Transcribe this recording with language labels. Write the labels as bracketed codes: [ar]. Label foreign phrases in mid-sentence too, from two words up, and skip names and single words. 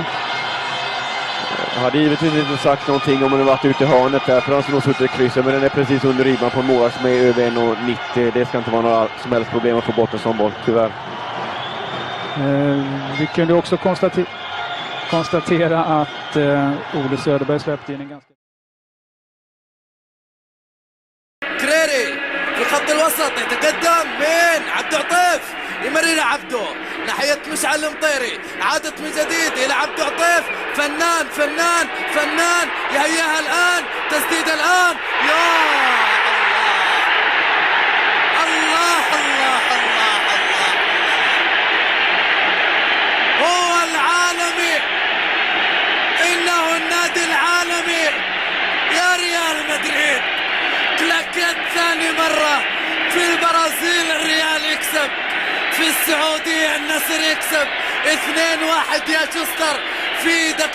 [sv] Jag hade givetvis inte sagt någonting om den varit ute i hörnet där, för han skulle nog suttit i krysset, men den är precis under ribban på en mål som är över 1,90. Det ska inte vara några som helst problem att få bort en sån boll, tyvärr. Vi kunde också konstatera att Ole Söderberg släppte in en ganska [ar] الوسط يتقدم من عبد عطيف يمرر عبده ناحية مشعل المطيري عادت من جديد إلى عبد عطيف فنان فنان فنان يهيئها الآن تسديد الآن يا الله الله الله الله هو العالمي إنه النادي العالمي يا ريال مدريد كلاكيت ثاني مرة في البرازيل الريال يكسب في السعودية النصر يكسب 2-1 يا شوستر في